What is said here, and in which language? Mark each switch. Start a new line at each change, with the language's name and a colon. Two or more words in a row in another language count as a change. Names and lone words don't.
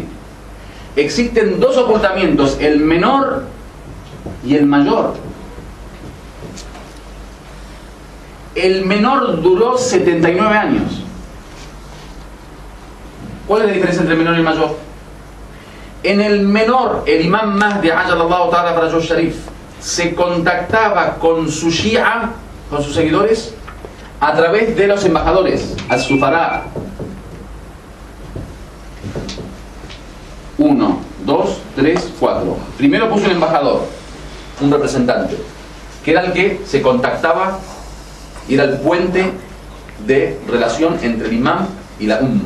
Spanish: Existen 2 ocultamientos, el menor y el mayor. El menor duró 79 años. ¿Cuál es la diferencia entre el menor y el mayor? En el menor, el imán Mahdi
Arabic: عجل الله تعالى رسول شريف
Spanish: se contactaba con su shia, con sus seguidores, a través de los embajadores, al-Sufara. 1, 2, 3, 4. Primero puso un embajador, un representante, que era el que se contactaba y era el puente de relación entre el imán y la umma.